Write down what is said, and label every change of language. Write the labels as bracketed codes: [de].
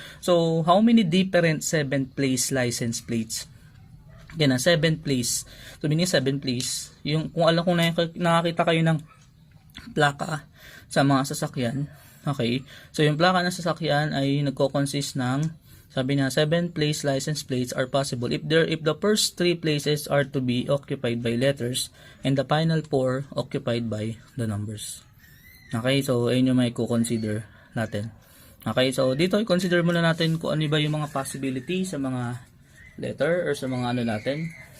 [en] So how many different 7th place license plates? [tl] Yan na, 7th place. So meaning 7th place, yung kung alam kung nakakita kayo ng plaka sa mga sasakyan. [en] Okay, so yung plaka ng sasakyan ay nagko-consist ng, sabi na 7 place license plates are possible if the first 3 places are to be occupied by letters and the final 4 occupied by the numbers. [tl] Okay, so ayun yung may consider natin. Okay, so dito i-consider muna natin kung ano ba yung mga possibility sa mga letter or sa mga ano natin.